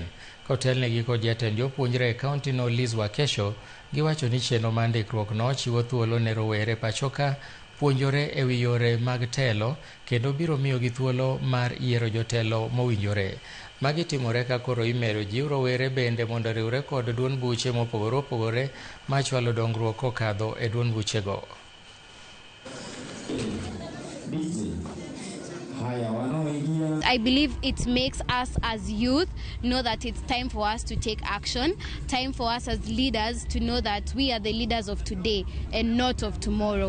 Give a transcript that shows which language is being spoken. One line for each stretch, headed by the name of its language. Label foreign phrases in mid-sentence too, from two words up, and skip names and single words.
Luo (Kenya and Tanzania): Kotelnegi kod jatend jopuonjre e kaunti no Liz Wakesho, giwacho ni chenro mar ndikruok no chiwo thuolo ne rowere pachoka puonjore e wi yore mag telo kendo biro miyogi thuolo mar yiero jotelo mowinjore. Magi timore ka koro imero jiw rowere bende mondo riwre kod duond buche mopogore opogore machwalo dongruok kokadho e duond buchego.
English: I believe it makes us as youth know that it's time for us to take action, time for us as leaders to know that we are the leaders of today and not of tomorrow.